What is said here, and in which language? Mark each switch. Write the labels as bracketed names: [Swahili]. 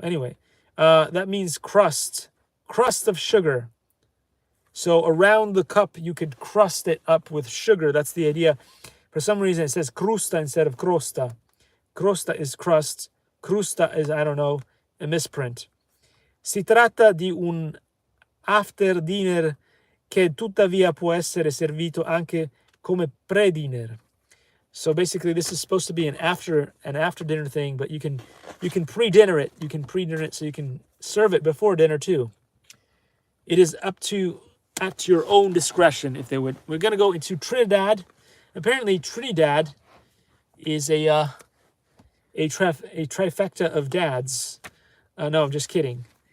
[English] Anyway, that means crust of sugar. So around the cup, you could crust it up with sugar. That's the idea. For some reason, it says crusta instead of crosta. Crosta is crust. Crusta is, I don't know, a misprint. [Italian] Si tratta di un after dinner che tuttavia può essere servito anche come pre-dinner. [English] So basically, this is supposed to be an after dinner thing, but you can pre-dinner it. You can pre-dinner it so you can serve it before dinner too. It is at your own discretion if they would. We're gonna go into Trinidad. Apparently, Trinidad is a trifecta of dads. No, I'm just kidding.